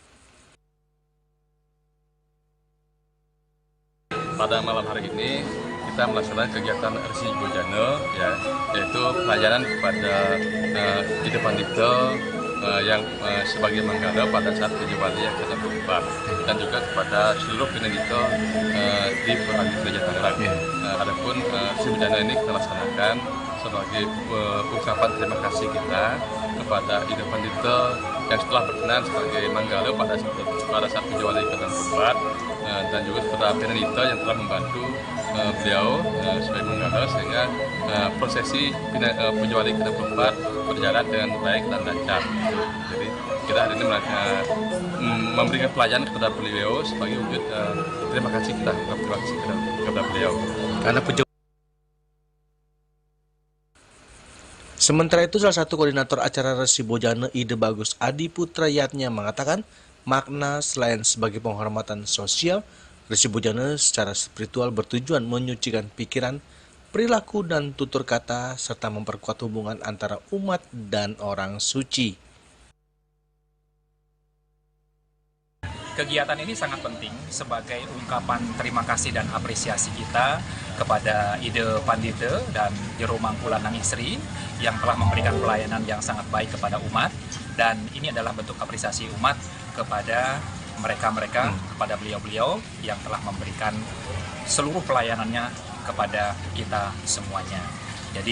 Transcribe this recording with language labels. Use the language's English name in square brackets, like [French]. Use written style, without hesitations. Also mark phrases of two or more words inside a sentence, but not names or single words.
[Indonesian] Pada malam hari ini kita melaksanakan kegiatan Resi Bojana, yaitu pelayanan kepada pandita yang sebagai manggala pada saat Puja Wali yang ke-64 dan juga kepada seluruh pinandita di Pura Agung Kertajaya Tangerang. Adapun Resi Bojana ini kita laksanakan sebagai ungkapan terima kasih kita kepada ide pandita yang setelah berkenan sebagai manggala pada saat Puja Wali ke-64 dan juga kepada pinandita yang telah membantu beliau sebagai manggala sehingga prosesi Puja Wali ke-64 berjalan dengan baik dan lancar. Jadi kita hari ini memberikan pelayanan kepada beliau sebagai wujud terima kasih kita kepada beliau. Karena Sementara itu, salah satu koordinator acara Resi Bojana Ide Bagus Adi Putra Yatnya mengatakan makna selain sebagai penghormatan sosial, Resi Bojana secara spiritual bertujuan menyucikan pikiran, perilaku dan tutur kata serta memperkuat hubungan antara umat dan orang suci. Kegiatan ini sangat penting sebagai ungkapan terima kasih dan apresiasi kita kepada Ide Pandita dan Jero Mangkulanang Istri yang telah memberikan pelayanan yang sangat baik kepada umat, dan ini adalah bentuk apresiasi umat kepada mereka-mereka, kepada beliau-beliau yang telah memberikan seluruh pelayanannya kepada kita semuanya.